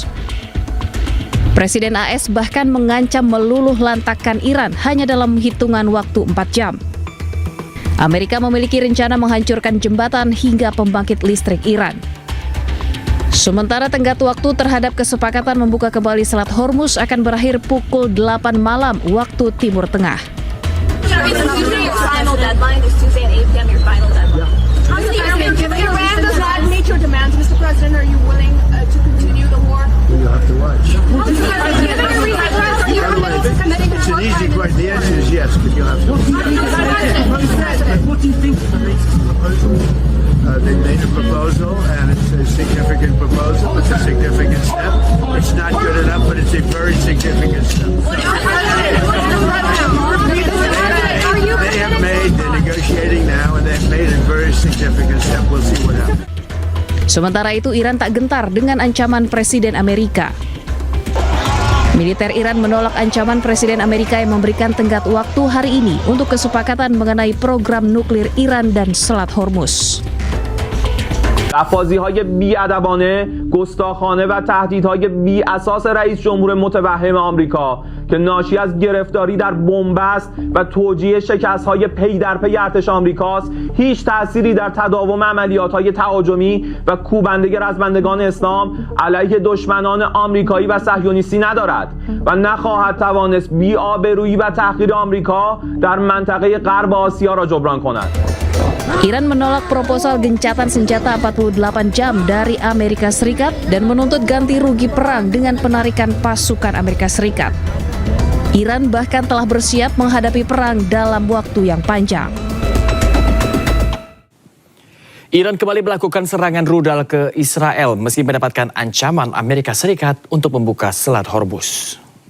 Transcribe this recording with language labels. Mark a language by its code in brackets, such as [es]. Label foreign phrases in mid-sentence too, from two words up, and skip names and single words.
[id] Presiden AS bahkan mengancam meluluh lantakkan Iran hanya dalam hitungan waktu 4 jam. Amerika memiliki rencana menghancurkan jembatan hingga pembangkit listrik Iran. Sementara tenggat waktu terhadap kesepakatan membuka kembali Selat Hormuz akan berakhir pukul 8 malam waktu Timur Tengah. [en] You'll have to watch. It's an easy question. The answer is yes, but you'll have to watch. What do you think of the latest proposal? They made a proposal, and it's a significant proposal. It's a significant step. It's not good enough, but it's a very significant step. They have made, they're negotiating now, and they've made a very significant step. We'll see what happens. [id] Sementara itu, Iran tak gentar dengan ancaman Presiden Amerika. Militer Iran menolak ancaman Presiden Amerika yang memberikan tenggat waktu hari ini untuk kesepakatan mengenai program nuklir Iran dan Selat Hormuz. [fa] لفاظی‌های بی‌ادبانه، گستاخانه و تهدیدهای بی‌اساس رئیس جمهور متوهم آمریکا که ناشی از گرفتاری در بنبست و توجیه شکست‌های پی در پی ارتش آمریکاست، هیچ تأثیری در تداوم عملیات‌های تهاجمی و کوبنده رزمندگان اسلام علیه دشمنان آمریکایی و صهیونیستی ندارد و نخواهد توانست بی‌آبرویی و تحقیر آمریکا در منطقه غرب آسیا را جبران کند. [id] Iran menolak proposal gencatan senjata 48 jam dari Amerika Serikat dan menuntut ganti rugi perang dengan penarikan pasukan Amerika Serikat. Iran bahkan telah bersiap menghadapi perang dalam waktu yang panjang. Iran kembali melakukan serangan rudal ke Israel meski mendapatkan ancaman Amerika Serikat untuk membuka Selat Hormuz.